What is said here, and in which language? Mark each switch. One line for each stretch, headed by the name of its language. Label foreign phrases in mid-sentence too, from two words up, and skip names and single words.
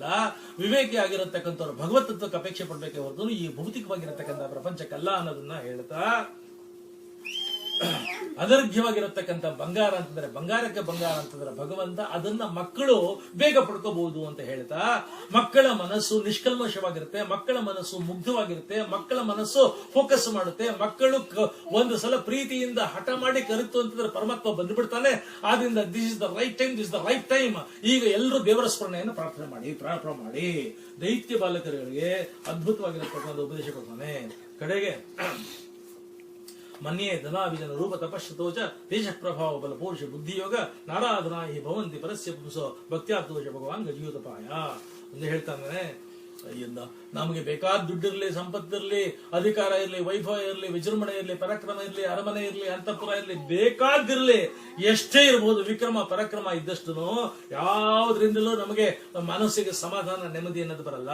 Kannada: ವಿವೇಕಿ ಆಗಿರತಕ್ಕಂಥವ್ರು ಭಗವತ್ ತತ್ವಕ್ಕೆ ಅಪೇಕ್ಷೆ ಪಡ್ಬೇಕೆ ಹೊರತು ಈ ಭೌತಿಕವಾಗಿರತಕ್ಕಂಥ ಪ್ರಪಂಚಕ್ಕಲ್ಲ ಅನ್ನೋದನ್ನ ಹೇಳ್ತಾ, ಅದರ್ಘ್ಯವಾಗಿರತಕ್ಕಂಥ ಬಂಗಾರ ಅಂತಂದ್ರೆ, ಬಂಗಾರಕ್ಕೆ ಬಂಗಾರ ಅಂತಂದ್ರೆ ಭಗವಂತ, ಅದನ್ನ ಮಕ್ಕಳು ಬೇಗ ಪಡ್ಕೋಬಹುದು ಅಂತ ಹೇಳ್ತಾ, ಮಕ್ಕಳ ಮನಸ್ಸು ನಿಷ್ಕಲ್ಮಶವಾಗಿರುತ್ತೆ, ಮಕ್ಕಳ ಮನಸ್ಸು ಮುಗ್ಧವಾಗಿರುತ್ತೆ, ಮಕ್ಕಳ ಮನಸ್ಸು ಫೋಕಸ್ ಮಾಡುತ್ತೆ. ಮಕ್ಕಳು ಒಂದು ಸಲ ಪ್ರೀತಿಯಿಂದ ಹಠ ಮಾಡಿ ಕರಿತು ಅಂತಂದ್ರೆ ಪರಮಾತ್ಮ ಬಂದ್ಬಿಡ್ತಾನೆ.
English: ಆದ್ರಿಂದ this is the right time, this the right time.
Kannada: ಈಗ ಎಲ್ಲರೂ ದೇವರ ಸ್ಮರಣೆಯನ್ನು ಪ್ರಾರ್ಥನೆ ಮಾಡಿ. ದೈತ್ಯ ಬಾಲಕರಿಗೆ ಅದ್ಭುತವಾಗಿರತಕ್ಕಂಥ ಉಪದೇಶ ಕೊಡ್ತಾನೆ.
Sanskrit: ಕಡೆಗೆ ಮನ್ಯೇ ಧನಾಭಿಜನ ರೂಪ ತಪಶ್ಚತೋಚ ದೇಶ ಪ್ರಭಾವ ಬಲ ಪೌರುಷ ಬುದ್ಧಿಯೋಗ ನಾರಾಧನಾ ಹಿ ಭವಂತಿ ಪರಸ್ಯ ಪುಂಸೋ ಭಕ್ತ್ಯಾದೋಷ ಭಗವಾನ್ ಗಜೀಯೋತಪಾಯ
Kannada: ಅಂತ ಹೇಳ್ತಾನೆ. ನಮಗೆ ಬೇಕಾದ ದುಡ್ಡಿರ್ಲಿ, ಸಂಪತ್ತಿರ್ಲಿ, ಅಧಿಕಾರ ಇರ್ಲಿ, ವೈಭವ ಇರ್ಲಿ, ವಿಜೃಂಭಣೆ ಇರ್ಲಿ, ಪರಾಕ್ರಮ ಇರ್ಲಿ, ಅರಮನೆ ಇರ್ಲಿ, ಅಂತಃಪುರ ಇರ್ಲಿ, ಬೇಕಾದಿರ್ಲಿ, ಎಷ್ಟೇ ಇರಬಹುದು, ವಿಕ್ರಮ ಪರಾಕ್ರಮ ಇದ್ದಷ್ಟು ಯಾವುದ್ರಿಂದಲೂ ನಮಗೆ ಮನಸ್ಸಿಗೆ ಸಮಾಧಾನ ನೆಮ್ಮದಿ ಅನ್ನೋದು ಬರಲ್ಲ.